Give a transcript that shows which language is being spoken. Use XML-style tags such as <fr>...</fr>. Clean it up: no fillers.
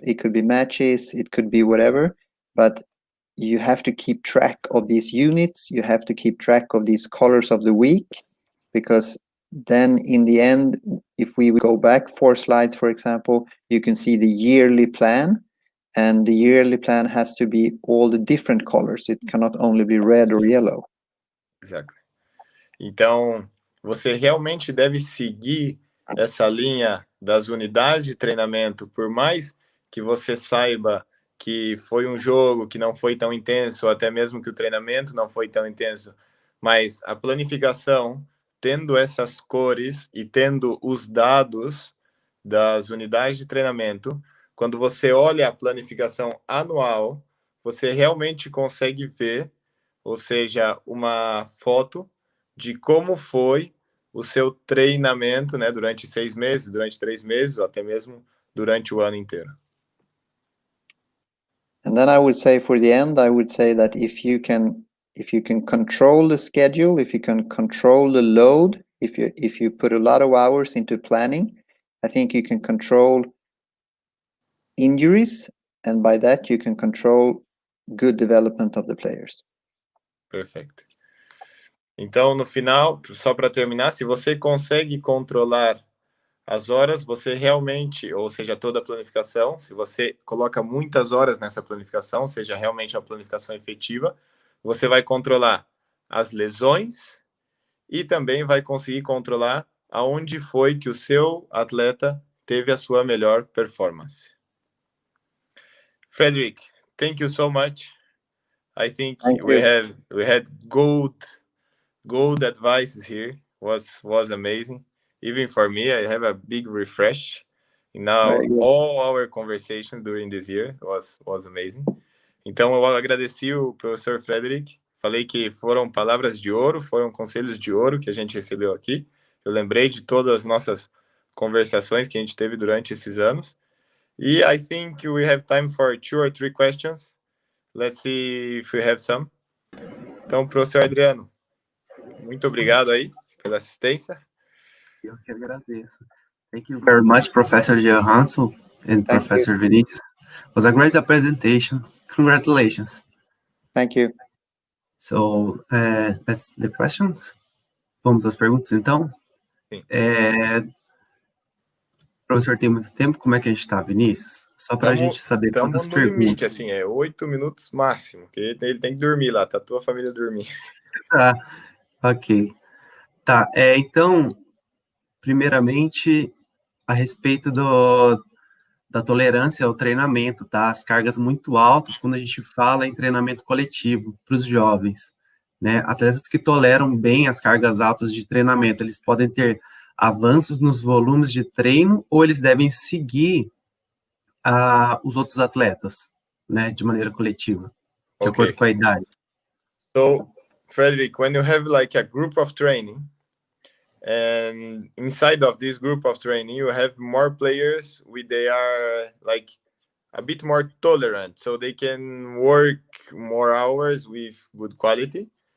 <en>It could be matches, it could be whatever, but you have to keep track of these units, you have to keep track of these colors of the week, because then in the end, if we go back 4 slides, for example, you can see the yearly plan, and the yearly plan has to be all the different colors. It cannot only be red or yellow. Exactly.</en> <pt>Então, você realmente deve seguir essa linha das unidades de treinamento, por mais que você saiba que foi um jogo que não foi tão intenso, ou até mesmo que o treinamento não foi tão intenso, mas a planificação, tendo essas cores e tendo os dados das unidades de treinamento, quando você olha a planificação anual, você realmente consegue ver, ou seja, uma foto de como foi o seu treinamento, né, durante 6 meses, durante 3 meses, ou até mesmo durante o ano inteiro.</pt> <en>And then I would say for the end, I would say that if you can control the schedule, if you can control the load, if you put a lot of hours into planning, I think you can control injuries, and by that you can control good development of the players.</en> <pt>Perfeito. Então, no final, só para terminar, se você consegue controlar as horas, você realmente, ou seja, toda a planificação, se você coloca muitas horas nessa planificação, seja realmente uma planificação efetiva, você vai controlar as lesões e também vai conseguir controlar aonde foi que o seu atleta teve a sua melhor performance.</pt> <en>Frederick, thank you so much. I think we had gold advices here. Was amazing. Even for me, I have a big refresh. Now, all our conversation during this year was amazing.</en> <pt>Então, eu agradeci o professor Frederick. Falei que foram palavras de ouro, foram conselhos de ouro que a gente recebeu aqui. Eu lembrei de todas as nossas conversações que a gente teve durante esses anos.</pt> <en>E I think we have time for 2 or 3 questions. Let's see if we have some.</en> <pt>Então, professor Adriano, muito obrigado aí pela assistência. Eu que agradeço.</pt> <en>Thank you very much, Professor Johansson and Professor Vinicius. It was a great presentation. Congratulations. Thank you. So, that's the questions.</en> <pt>Vamos às perguntas, então? Sim. O professor tem muito tempo? Como é que a gente está, Vinícius? Só para a gente saber quantas perguntas. Estamos no limite, assim, 8 minutos máximo, porque ele tem que dormir lá, tá a tua família dormir. Tá, ok. Tá, então, primeiramente, a respeito da tolerância ao treinamento, tá? As cargas muito altas quando a gente fala em treinamento coletivo para os jovens, né? Atletas que toleram bem as cargas altas de treinamento, eles podem ter avanços nos volumes de treino ou eles devem seguir os outros atletas, né? De maneira coletiva, de acordo com a idade.</pt> <en>So, Frederick, when you have like a group of training, and inside of this group of training, you have more players they are like a bit more tolerant, so they can work more hours with good quality.</en>